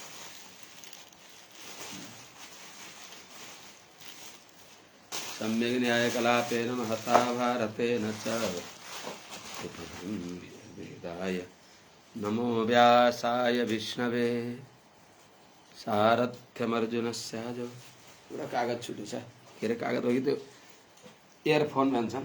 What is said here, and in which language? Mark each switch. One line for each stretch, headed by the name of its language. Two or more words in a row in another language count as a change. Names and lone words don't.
Sanskrit: सम्यग् न्यायकलापेन महता भारतेन च वेदाय नमो व्यासाय विष्णवे सारथ्यमर्जुनस्याजो।
Nepali: एउटा कागज छुटेछ के अरे कागज हो कि त्यो इयरफोन भन्छन्।